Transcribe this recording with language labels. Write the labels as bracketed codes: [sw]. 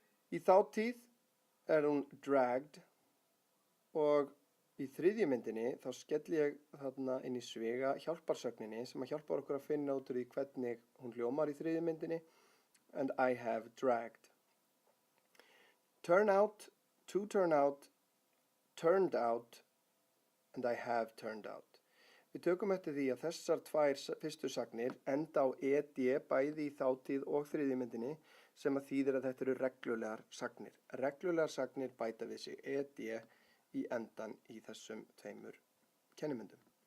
[is] Í þátíð er hún dragged og í þriðju myndinni þá skelli ég þarna inn í sviga hjálparsögninni sem að hjálpar okkur að finna út úr því hvernig hún hljómar í þriðju myndinni [en] and I have dragged. Turn out, to turn out, turned out, and I have turned out. [is] Við tökum eftir því að þessar tvær fyrstu sagnir enda á ed bæði í þátíð og þriðju myndinni sem að þýðir að þetta eru reglulegar sagnir. Reglulegar sagnir bæta við sig ed í endan í þessum tveimur kennimyndum.